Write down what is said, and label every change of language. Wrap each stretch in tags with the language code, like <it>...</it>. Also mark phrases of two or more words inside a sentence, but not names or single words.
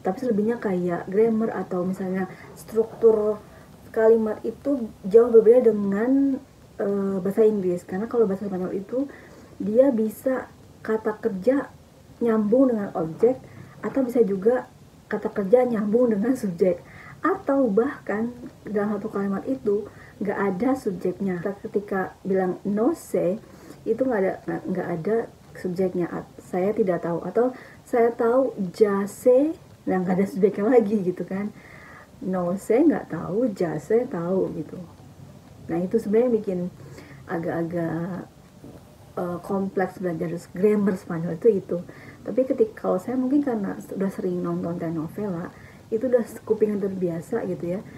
<id>tapi selebihnya kayak grammar atau misalnya struktur kalimat itu jauh berbeda dengan bahasa Inggris. Karena kalau bahasa Spanyol itu dia bisa kata kerja nyambung dengan objek, atau bisa juga kata kerja nyambung dengan subjek, atau bahkan dalam satu kalimat itu nggak ada subjeknya. Ketika bilang</id> <es>no sé</es> <id>itu nggak ada subjeknya, saya tidak tahu, atau saya tahu</id> <es>ya sé,</es> <id>nah nggak ada subjeknya lagi gitu kan.</id> <es>No sé</es> <id>nggak tahu,</id> <es>ya sé</es> <id>tahu gitu. Nah itu sebenarnya bikin agak-agak kompleks belajar grammar Spanyol itu. Tapi kalau saya mungkin karena sudah sering nonton telenovela, itu udah kuping yang terbiasa gitu ya.</id>